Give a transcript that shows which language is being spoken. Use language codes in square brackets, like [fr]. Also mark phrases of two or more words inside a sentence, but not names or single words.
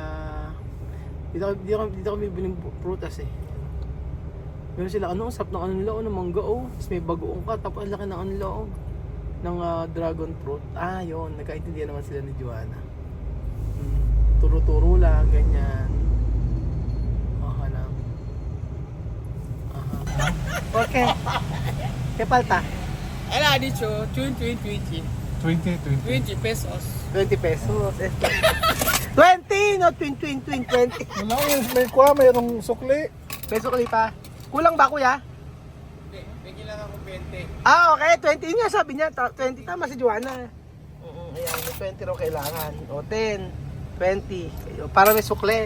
[tl] Dito kami bibiling prutas eh. Meron sila sarap ng nila ng mangga Tapos may bagoong ka tapos ang laki ng ng [en] dragon fruit. [tl] Yun, nagkaintindihan naman sila ni Joanna. Turo-turo lang ganyan. Okay. [es] ¿Qué falta? Él ha dicho 20 pesos. 20 pesos. 20, [en] not 20. [tl] Wala ko, may kuha, mayroong sukli. Peso kali pa. Kulang ba kuya? Hindi, bigyan lang ako 20. Okay, 20 nga sabi niya. 20 tama si Joanna. Ayan, may 20 raw kailangan. O 10, 20. Para may sukle.